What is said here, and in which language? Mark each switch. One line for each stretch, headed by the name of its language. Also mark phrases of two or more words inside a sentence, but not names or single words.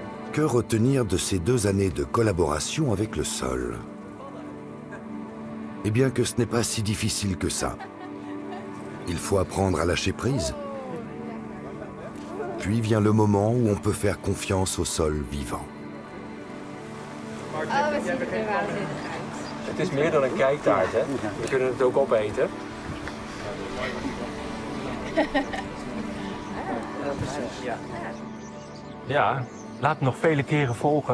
French: Que retenir de ces 2 années de collaboration avec le sol? Eh bien que ce n'est pas si difficile que ça. Il faut apprendre à lâcher prise. Puis vient le moment où on peut faire confiance au sol vivant.
Dutch: Het is meer dan een kijktaart, hè? We kunnen het ook opeten. Ja, laat het nog vele keren volgen.